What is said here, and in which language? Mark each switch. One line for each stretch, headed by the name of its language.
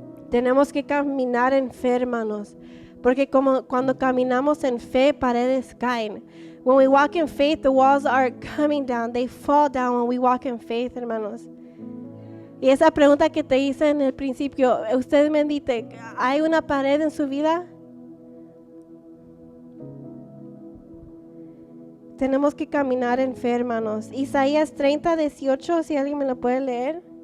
Spanish: Tenemos que caminar en fe, hermanos. Porque cuando caminamos en fe, paredes caen.
English: When we walk in faith, the walls are coming down. They fall down when we walk in faith, hermanos.
Spanish: Y esa pregunta que te hice en el principio, usted me dice, ¿hay una pared en su vida? Tenemos que caminar en fe, hermanos. Isaías 30:18, si alguien me lo puede leer.